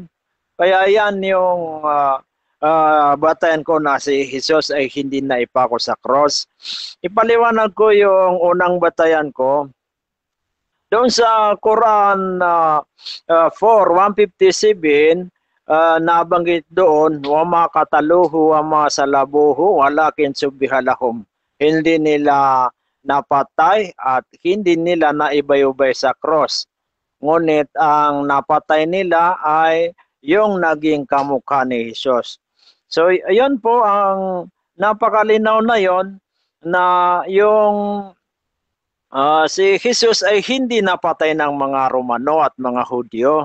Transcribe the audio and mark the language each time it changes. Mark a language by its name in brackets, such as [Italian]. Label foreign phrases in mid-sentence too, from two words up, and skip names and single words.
[Filipino] Kaya yan yung batayan ko na si Jesus ay hindi naipako sa cross. Ipaliwanag ko yung unang batayan ko. Doon sa Quran 4:157, nabanggit doon, [Arabic] وما قتلوه وما صلبوه ولكن شبه لهم. [Filipino] Hindi nila napatay at hindi nila naibayubay sa cross. Ngunit ang napatay nila ay yung naging kamukha ni Jesus. So, ayun po ang napakalinaw na yon na yung si Jesus ay hindi napatay ng mga Romano at mga Hudyo.